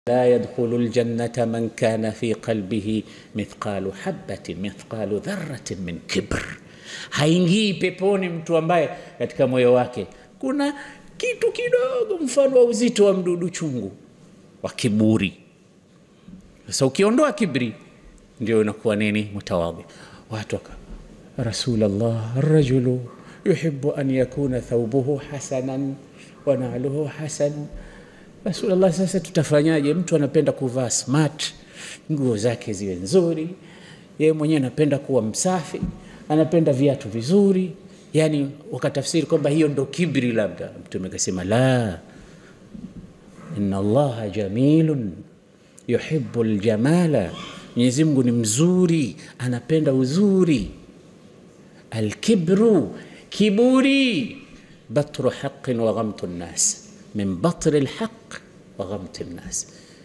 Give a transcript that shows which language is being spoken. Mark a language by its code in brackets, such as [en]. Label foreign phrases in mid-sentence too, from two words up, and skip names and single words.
[ar] لا يدخل الجنة من كان في قلبه مثقال حبة مثقال ذرة من كبر. [sw] Haingii peponi mtu ambaye katika moyo wake kuna kitu kidogo mfano wa uzito wa mdudu chungu wa kiburi. Sasa ukiondoa kibri ndio inakuwa nini? Mutawadhi. [ar] Watu رسول الله الرجل يحب أن يكون ثوبه حسنا ونعله حسنا. [sw] Rasulullah, sasa tutafanyaje? Mtu anapenda kuvaa smart, nguo zake ziwe nzuri, yeye mwenyewe anapenda kuwa msafi, anapenda viatu vizuri, yani wakatafsiri kwamba hiyo ndo kibri. Labda Mtume akasema [ar] لا إن الله جميل يحب الجمال, [sw] Mwenyezi Mungu ni mzuri, anapenda uzuri. [ar] Alkibru, kiburi, بطر حق وغمط الناس من بطر الحق وغمط الناس.